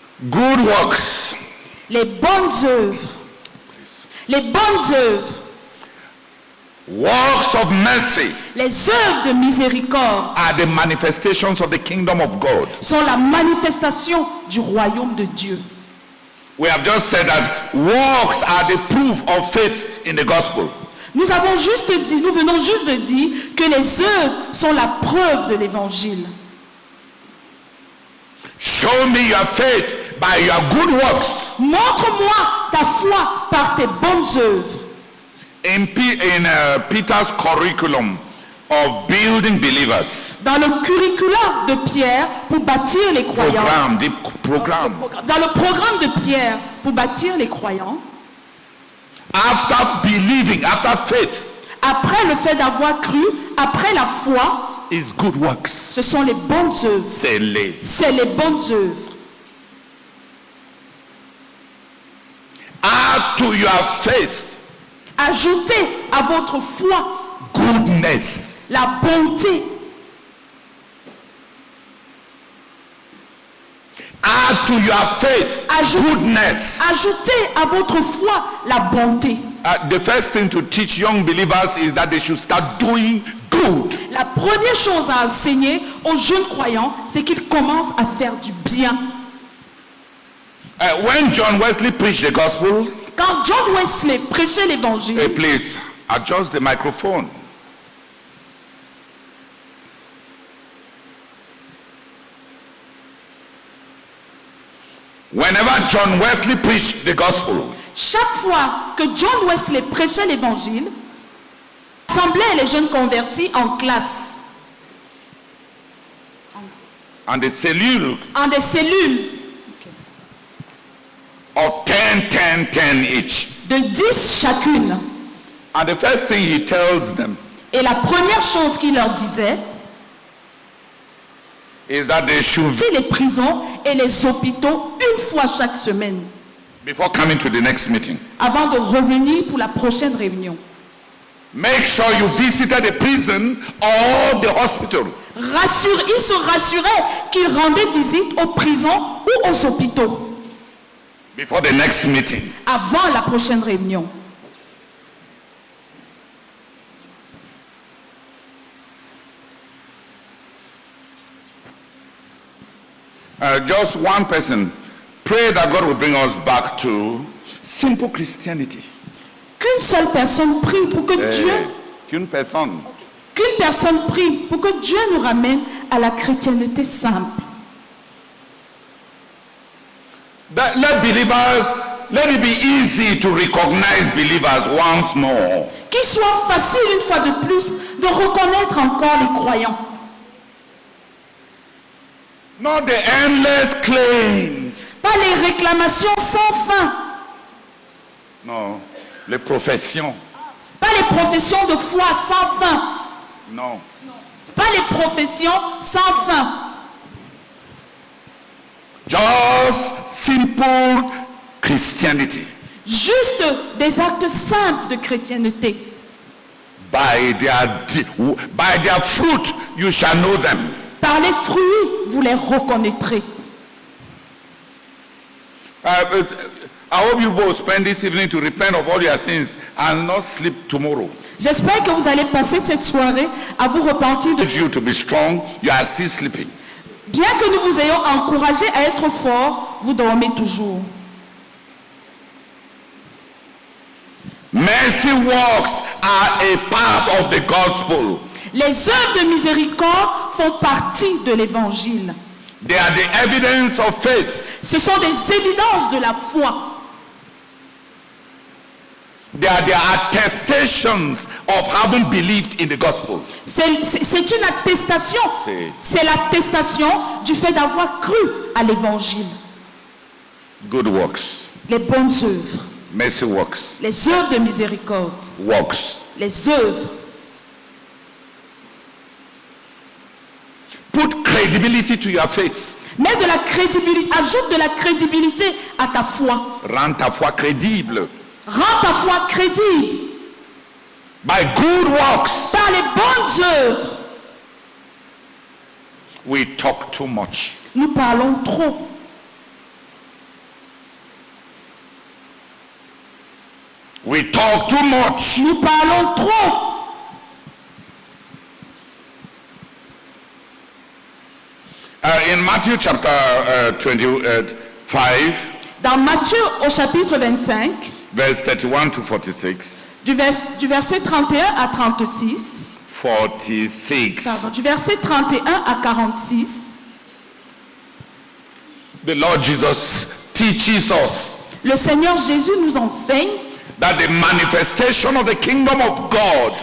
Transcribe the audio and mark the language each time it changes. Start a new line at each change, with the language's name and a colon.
English: Good works.
French: Les bonnes œuvres. Les bonnes œuvres.
English: Works of mercy
French: Les œuvres de miséricorde
English: are the manifestations of the kingdom of God.
French: sont la manifestation du royaume de Dieu.
English: We have just said that works are the proof of faith in the gospel.
French: Nous venons juste de dire que les œuvres sont la preuve de l'évangile.
English: Show me your faith by your good works.
French: Montre-moi ta foi par tes bonnes œuvres.
English: In Peter's curriculum of building believers,
French: Dans le curriculum de Pierre pour bâtir les croyants.
English: programme.
French: Dans le programme de Pierre pour bâtir les croyants.
English: After believing, after faith,
French: Après le fait d'avoir cru, après la foi,
English: is good works.
French: ce sont les bonnes œuvres. C'est les. C'est les bonnes œuvres.
English: Add to your faith
French: Ajoutez à votre foi
English: goodness.
French: la bonté.
English: Add to your faith goodness.
French: Ajoutez à votre foi la bonté.
English: The first thing to teach young believers is that they should start doing good.
French: La première chose à enseigner aux jeunes croyants, c'est qu'ils commencent à faire du bien.
English: When John Wesley preached the gospel,
French: Quand John Wesley prêchait l'évangile,
English: hey, please adjust the microphone. Whenever John Wesley preached the gospel,
French: Chaque fois que John Wesley prêchait l'évangile, il rassemblait les jeunes convertis en classe,
English: and the cellules
French: en des cellules
English: of 10 each.
French: de 10 chacune.
English: And the first thing he tells them
French: Et la première chose qu'il leur disait,
English: is that they should,
French: c'est les prisons et les hôpitaux une fois chaque semaine,
English: before coming to the next meeting,
French: avant de revenir pour la prochaine réunion.
English: make sure you visited the prison or the hospital.
French: Ils se rassuraient qu'ils rendaient visite aux prisons ou aux hôpitaux
English: Before the next meeting.
French: avant la prochaine réunion.
English: Just one person. Pray that God will bring us back to simple Christianity.
French: Qu'une seule personne prie pour que Dieu, Qu'une personne. qu'une personne prie pour que Dieu nous ramène à la chrétienté simple.
English: Let believers, let it be easy to recognize believers once more.
French: Qu'il soit facile une fois de plus de reconnaître encore les croyants.
English: Not the endless claims.
French: Pas les réclamations sans fin.
English: No,
French: les professions. Pas les professions de foi sans fin.
English: No.
French: Pas les professions sans fin.
English: Just simple Christianity.
French: Juste des actes simples de chrétienté.
English: By their fruit you shall know them.
French: Par les fruits, vous les reconnaîtrez.
English: I hope you will spend this evening to repent of all your sins and not sleep tomorrow.
French: J'espère que vous allez passer cette soirée à vous repentir de...
English: You to be strong, you are still sleeping.
French: Bien que nous vous ayons encouragé à être forts, vous dormez toujours.
English: Mercy works are a part of the gospel.
French: Les œuvres de miséricorde font partie de l'évangile.
English: They are the evidence of faith.
French: Ce sont des évidences de la foi.
English: They are the attestations of having believed in the gospel.
French: C'est une attestation. C'est- C'est l'attestation du fait d'avoir cru à l'évangile.
English: Good works.
French: Les bonnes œuvres.
English: Mercy works.
French: Les œuvres de miséricorde.
English: Works.
French: Les œuvres.
English: Put credibility to your faith.
French: Mets de la crédibilité, ajoute de la crédibilité à ta foi. Rends ta foi crédible. Rends ta foi crédible
English: By good works.
French: par les bonnes œuvres.
English: We talk too much.
French: Nous parlons trop.
English: We talk too much.
French: Nous parlons trop.
English: In Matthew chapter 25,
French: Dans Matthieu au chapitre 25,
English: verse 31 to 46.
French: du verset 31 à 36, 46. pardon, du verset 31 à 46,
English: The Lord Jesus teaches us
French: le Seigneur Jésus nous enseigne
English: that the manifestation of the kingdom of God